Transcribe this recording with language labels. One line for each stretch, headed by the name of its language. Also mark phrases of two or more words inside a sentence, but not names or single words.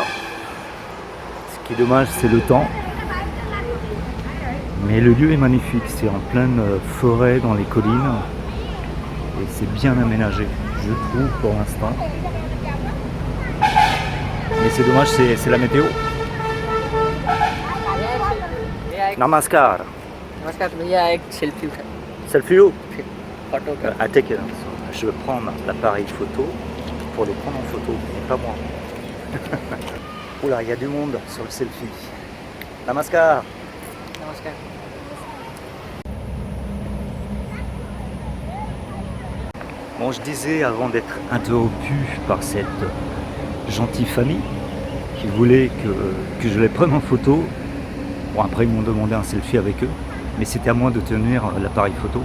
French: Ce qui est dommage, c'est le temps. Mais le lieu est magnifique, c'est en pleine forêt dans les collines. Et c'est bien aménagé, je trouve, pour l'instant. Mais c'est dommage, c'est la météo. Namaskar.
Hindi: नमस्कार भैया एक सेल्फी उठा Selfie. फोटो का
English: À take it.
French: Je vais prendre l'appareil photo pour les prendre en photo, et pas moi. Oula, il y a du monde sur le selfie. Namaskar.
Hindi: नमस्कार
French: Bon, je disais avant d'être interrompu par cette gentille famille qui voulait que je les prenne en photo. Bon, après ils m'ont demandé un selfie avec eux, mais c'était à moi de tenir l'appareil photo.